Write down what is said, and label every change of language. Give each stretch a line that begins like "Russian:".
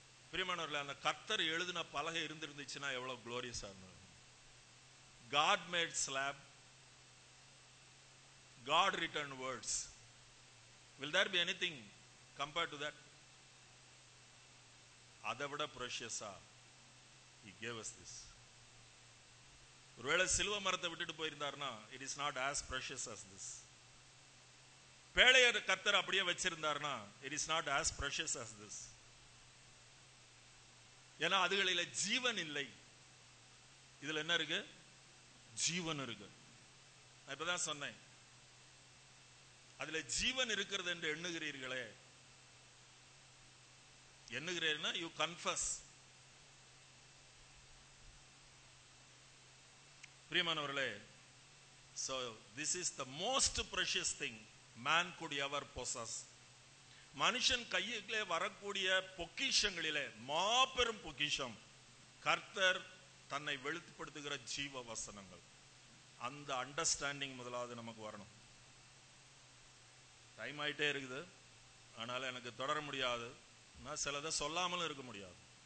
Tamil: பிரியமானவர்களே, அந்த கர்த்தர் எழுதின பலகை இருந்துச்சுன்னா எவ்வளவு குளோரியஸா இருந்தது.
English: God made slab, God written words. Will there be anything compared to that?
Tamil: அதை விட
English: precious-ஆ He gave us this.
Tamil: ஒருவேளை சிலுவ மரத்தை விட்டுட்டு போயிருந்தாருன்னா
English: it is not as precious as this.
Tamil: பேழையர் கர்த்தர் அப்படியே வச்சிருந்தாருன்னா
English: it is not as precious as this.
Tamil: ஏன்னா அதுகளில ஜீவன் இல்லை. இதுல என்ன இருக்கு? ஜீவன் இருக்கு. நான் இப்பதான் சொன்னேன், அதுல ஜீவன் இருக்கிறது என்று எண்ணுகிறீர்களே. எண்ணுகிறீர்கள்னா
English: You confuse.
Tamil: பிரியமானவர்களே,
English: so this is the most precious thing man could ever possess.
Tamil: மனுஷன் கையிலே வரக்கூடிய பொக்கிஷங்களிலே மாபெரும் பொக்கிஷம் கர்த்தர் தன்னை வெளிப்படுத்துகிற ஜீவ வசனங்கள். அந்த அண்டர்ஸ்டாண்டிங் முதலாவது நமக்கு வரணும். டைம் ஆயிட்டே இருக்குது, ஆனாலும் எனக்கு தொடர முடியாது. நான் சிலதை சொல்லாமலும் இருக்க முடியாது.